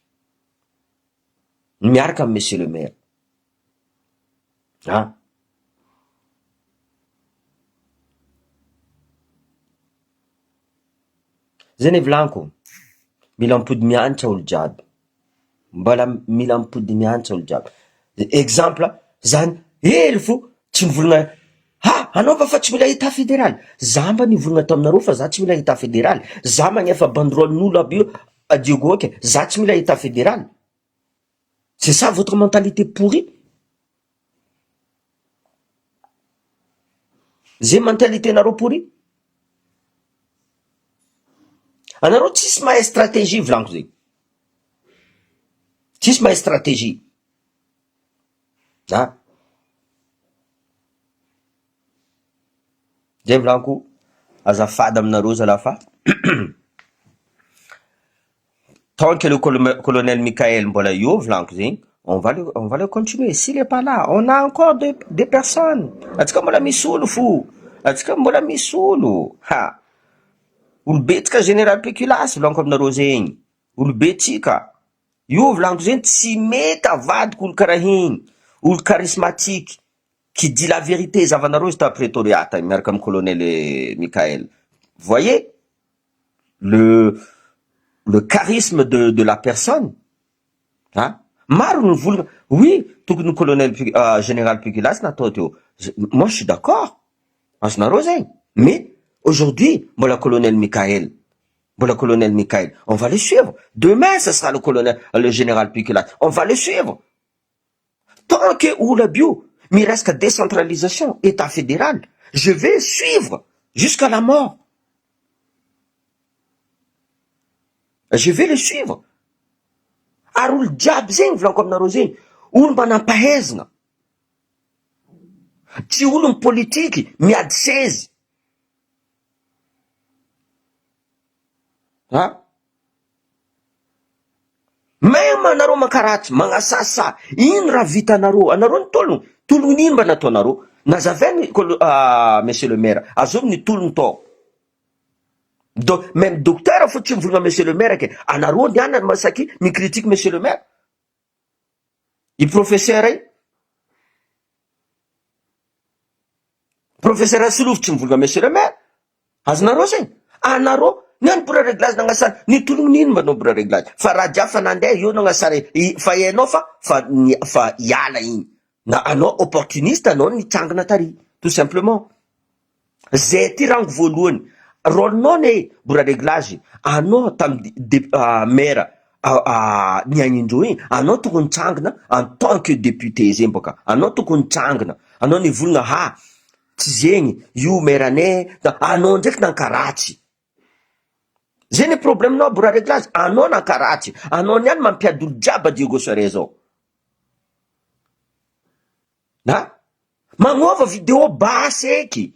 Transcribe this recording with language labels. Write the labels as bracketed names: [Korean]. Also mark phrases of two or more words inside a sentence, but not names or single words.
[Malagasy] miaraka amy [French] monsieur le maire, [Malagasy] zay ne volaniko, mila mipody mianatra olo jiaby, mbola mila mipody mianatra olo jiaby, exemple zany hely fo tsy mivolagna anaova fa tsy mila [French] état fédéral, [Malagasy] za mba nivolagna taminareo fa za tsy mila [French] état fédéral, [Malagasy] za magnefa banderolen'olo aby io Diego ke, za tsy mila [French] état fédéral, c'est ça votre mentalité pourrie, [Malagasy] Zay mentalité nareo pory. Anareo tsisy mahay stratégie volaniko zay. Tsisy mahay stratégie. Zay volaniko, azafady aminareo zalafa. [French] Tant que le colonel Michael [Malagasy] mbola io volaniko zegny, [French] on va le continuer. S'il est pas là, on a encore des personnes. [Malagasy] Atsika mbola misy olo fo. Atsika mbola misy olo. Ha. Olobe-tsika général Péculas volaniko aminareo zegny. Olobe-tsika. Io volaniko zegny tsy mety avadiko olo karaha igny. [French] Olo charismatique. Qui dit la vérité, [Malagasy] zavanareo izy ta prétoriat miaraka amin'ny colonel Michael. [French] Voyez le charisme de la personne. Hein? [Malagasy] Maro ny volana, oui, tokony colonel général Péculas natao teo. [French] Moi je suis d'accord. [Malagasy] Azonareo zegny. [French] Mais aujourd'hui, [Malagasy] mbola colonel Michael. [French] On va le suivre. Demain, ce sera le général Péculas. On va le suivre. Tant que oula bio, mais reste décentralisation, État fédéral, je vais suivre jusqu'à la mort. Je vais le suivre. [Malagasy] Ary olo jiaby zegny volaniko aminareo zegny, olo manampahezana. Tsy olo ny politiky miady sezy. Même anareo mankaratsy, magnasasa, ino raha vitanareo? Anareo ny tologno ino mba nataonareo? Nazavainy [French] monsieur le maire, [Malagasy] azovo ny tologno tao. Même docteur faut tsy mivolagna [French] monsieur le maire [Malagasy] ke anareo niana masaky micritique [French] monsieur le maire. [Malagasy] I professeur ay professeur Asolofo tsy mivolagna [French] monsieur le maire. [Malagasy] Azonareo zegny? Anareo niany [French] pour réglage [Malagasy] nagnasara ny tologno nino mba no [French] pour réglage? [Malagasy] Fa raha jiaby fa nandeha io nagnasara fa hainao fa hiala igny. Na anao opportuniste, anao nitsangana tary, [French] tout simplement. [Malagasy] Zay ty rango voalohany. Rôlenao ne bora réglage, anao tamy maire niagnindreo igny, anao tokony tsangana [French] en tant que député [Malagasy] zegny boka. Anao tokony tsangana, anao nivolagna tsy zegny, io maire ne, anao ndraiky nankaratsy. Zay ny problème-nao bora réglage, anao nankaratsy, anao niany mampiady olo jiaby Diego Sare zao. Magnova vidéo basy eky.